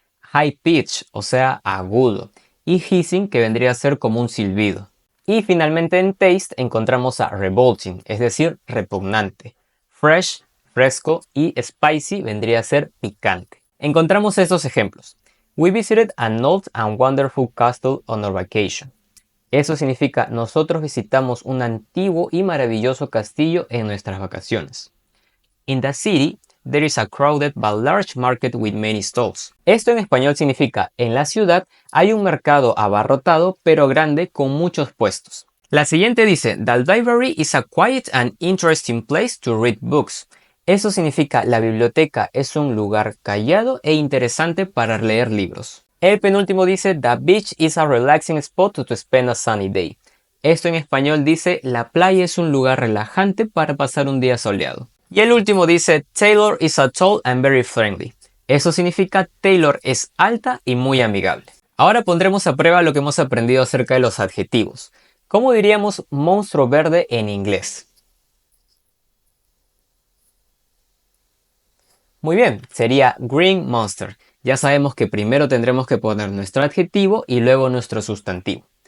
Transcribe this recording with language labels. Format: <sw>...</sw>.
<es>High pitch, o sea, agudo. Y hissing, que vendría a ser como un silbido. Y finalmente en taste encontramos a revolting, es decir, repugnante. Fresh, fresco, y spicy vendría a ser picante. Encontramos estos ejemplos.</es> <en>We visited an old and wonderful castle on our vacation.</en> <es>Eso significa nosotros visitamos un antiguo y maravilloso castillo en nuestras vacaciones.</es> <en>In the city, there is a crowded but large market with many stalls.</en> <es>Esto en español significa en la ciudad hay un mercado abarrotado pero grande con muchos puestos. La siguiente dice, the library is a quiet and interesting place to read books. Eso significa la biblioteca es un lugar callado e interesante para leer libros. El penúltimo dice, the beach is a relaxing spot to spend a sunny day. Esto en español dice, la playa es un lugar relajante para pasar un día soleado. Y el último dice, Taylor is a tall and very friendly. Eso significa Taylor es alta y muy amigable. Ahora pondremos a prueba lo que hemos aprendido acerca de los adjetivos. ¿Cómo diríamos monstruo verde en inglés? Muy bien, sería green monster. Ya sabemos que primero tendremos que poner nuestro adjetivo y luego nuestro sustantivo.</es>